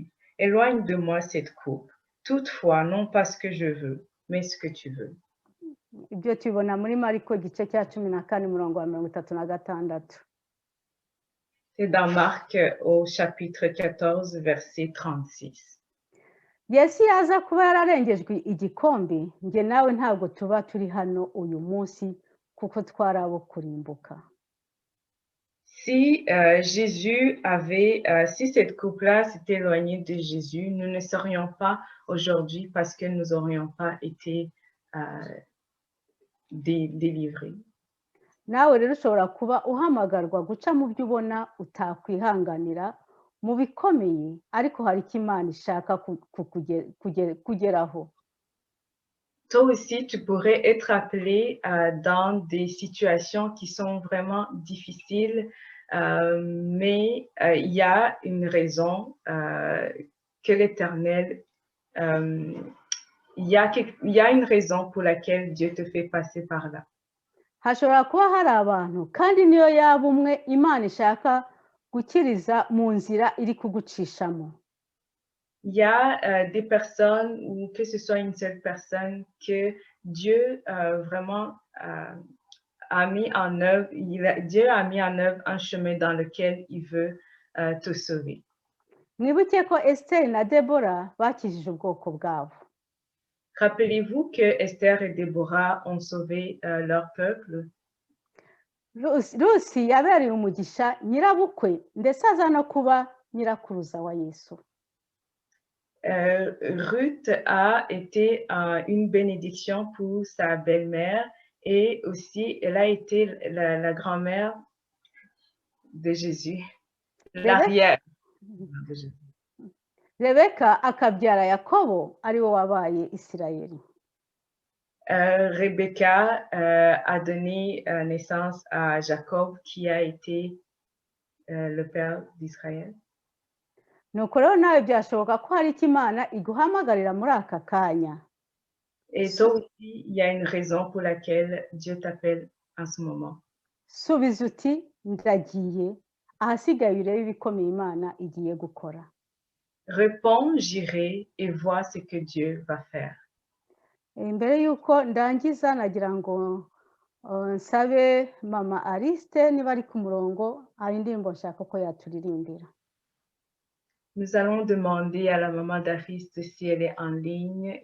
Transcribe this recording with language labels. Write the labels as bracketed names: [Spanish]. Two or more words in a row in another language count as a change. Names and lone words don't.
[French] Éloigne de moi cette coupe. Toutefois, non pas ce que je veux, mais ce que tu veux. [Kinyarwanda] Ibyo tubona muri Mariko igice cya 14 murongo wa 36. [French] C'est dans Marc au chapitre 14, verset 36. [Kinyarwanda] Yesu yaza kuba yararengejwe igikombe, nge nawe ntabwo tuba turi hano uyu munsi kuko twari abo kurimbuka. [French] Si Jésus avait, si cette coupe-là s'était éloignée de Jésus, nous ne serions pas aujourd'hui parce que nous n'aurions pas été délivrés. [Kinyarwanda] Nawe rero ushobora kuba uhamagarwa guca mu byo ubona utakwihanganira mu bikomeye, ariko hari icyo Imana ishaka kugeraho. [French] Toi aussi, tu pourrais être appelé dans des situations qui sont vraiment difficiles, mais il y a une raison que l'Éternel, il y a une raison pour laquelle Dieu te fait passer par là. [Kinyarwanda] Hashobora kuba hari abantu kandi niyo yaba umwe Imana ishaka gukiriza mu nzira iri kugucishamo. [French] Il y a des personnes, ou que ce soit une seule personne, que Dieu vraiment a mis en œuvre, Dieu a mis en œuvre un chemin dans lequel il veut te sauver. [Kinyarwanda] Mwibuke ko Esther na Deborah bakijije ubwoko bwabo. [French] Rappelez-vous que Esther et Déborah ont sauvé leur peuple. [Kinyarwanda] Rusi yabereye umugisha nyirabukwe ndetse aza no kuba nyirakuruza wa Yesu. [French] Ruth a été une bénédiction pour sa belle-mère et aussi elle a été la grand-mère de Jésus, l'arrière de Jésus. [Kinyarwanda] Rebeka akabyara Yakobo ari wo wabaye Isirayeli. [French] Rebecca a donné naissance à Jacob qui a été le père d'Israël. [Kinyarwanda] Nuko rero nawe byashoboka ko hari icyo Imana iguhamagarira muri aka kanya. [French] Et toi aussi, il y a une raison pour laquelle Dieu t'appelle en ce moment. [Kinyarwanda] Subiza uti ndagiye, ahasigaye urebe ibikomeye Imana igiye gukora. [French] Réponds, j'irai et vois ce que Dieu va faire. [Kinyarwanda] Mbere yuko ndangiza nagira ngo nsabe mama Ariste niba ari ku murongo, hari indirimbo nshaka ko yaturirimbira. [French] Nous allons demander à la maman d'Ariste si elle est en ligne.